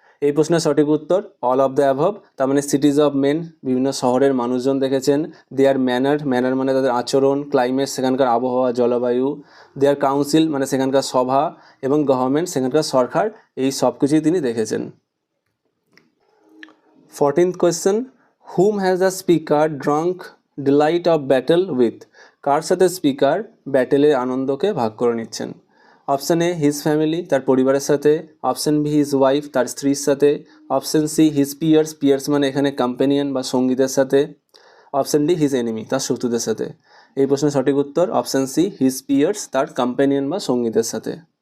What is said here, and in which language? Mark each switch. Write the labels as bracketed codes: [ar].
[bn] এই প্রশ্নের সঠিক উত্তর [en] All of the above. [bn] তার মানে সিটিজ অফ মেন, বিভিন্ন শহরের মানুষজন দেখেছেন। দেয়ার ম্যানার, ম্যানার মানে তাদের আচরণ, ক্লাইমেট সেখানকার আবহাওয়া জলবায়ু, দেয়ার কাউন্সিল মানে সেখানকার সভা, এবং গভর্নমেন্ট সেখানকার সরকার, এই সব কিছুই তিনি দেখেছেন। [en] 14th question, whom has the speaker drunk delight of battle with? [bn] কার সাথে স্পিকার ব্যাটেলের আনন্দকে ভাগ করে নিচ্ছেন? অপশন এ হিজ ফ্যামিলি, তার পরিবারের সাথে। অপশন বি হিজ ওয়াইফ, তার স্ত্রীর সাথে। Option C his pears, pears মানে এখানে কম্পেনিয়ন বা সঙ্গীদের সাথে। অপশন ডি হিজ এনিমি, তার শত্রুদের সাথে। এই প্রশ্নের সঠিক উত্তর অপশন সি হিজ পিয়ার্স, তার কম্পেনিয়ন বা সঙ্গীদের সাথে।